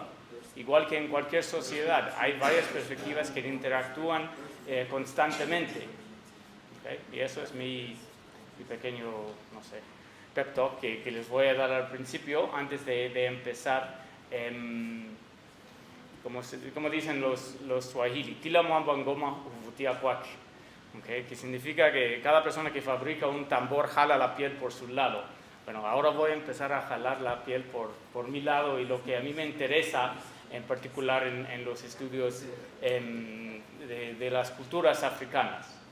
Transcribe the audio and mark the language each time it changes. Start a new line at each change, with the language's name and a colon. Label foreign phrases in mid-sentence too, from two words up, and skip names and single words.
Spanish: Igual que en cualquier sociedad, hay varias perspectivas que interactúan constantemente. ¿Okay? Y eso es mi pequeño, no sé,
English: pep talk
Spanish: que les voy a dar al principio, antes de empezar. Como dicen los swahili,
Swahili: Tila mwamba ngoma uvutia kwake.
Spanish: Okay, que significa que cada persona que fabrica un tambor jala la piel por su lado. Bueno, ahora voy a empezar a jalar la piel por mi lado, y lo que a mí me interesa en particular en los estudios de las culturas africanas.